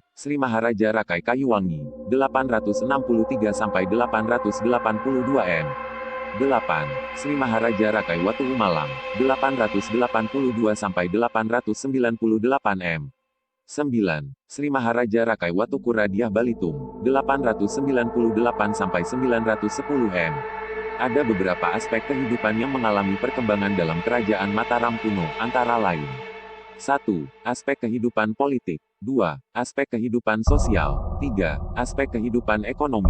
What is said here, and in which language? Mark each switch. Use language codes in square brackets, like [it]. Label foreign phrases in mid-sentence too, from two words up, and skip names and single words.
[id] Sri Maharaja Rakai Kayuwangi, 863 sampai 882 M. 8. Sri Maharaja Rakai Watu Umalang, 882 sampai 898 M. 9. Sri Maharaja Rakai Watu Kuradiah Balitung, 898 sampai 910 M. Ada beberapa aspek kehidupan yang mengalami perkembangan dalam kerajaan Mataram kuno, antara lain. 1. Aspek kehidupan politik. 2. Aspek kehidupan sosial. 3. Aspek kehidupan ekonomi.